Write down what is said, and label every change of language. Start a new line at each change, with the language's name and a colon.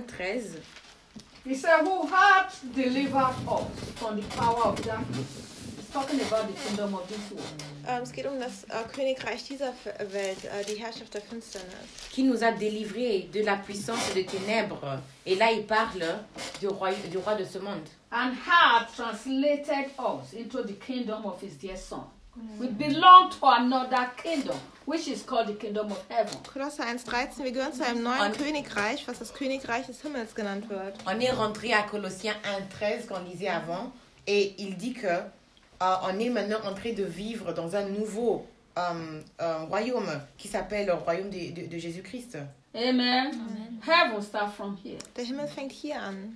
English: Colossians 1, 13. He said, who hath delivered us from the power of darkness? He's talking about the kingdom of this world.
German: Es geht um das Königreich dieser Welt, die Herrschaft der Finsternis.
French: Qui nous a délivré de la puissance des ténèbres. Et là, il parle du roi de ce monde.
English: And hath translated us into the kingdom of his dear son. We belong to another kingdom, which is called the kingdom of heaven.
German: Kolosser 1:13, wir gehören zu einem neuen Königreich, was das Königreich des Himmels genannt wird.
French: On est rentré à Colossiens 1:13 qu'on lisait avant, et il dit que on est maintenant en train de vivre dans un nouveau un royaume qui s'appelle le royaume de Jésus-Christ.
English: Amen. Amen. Heaven starts from here.
German: Der Himmel fängt hier an.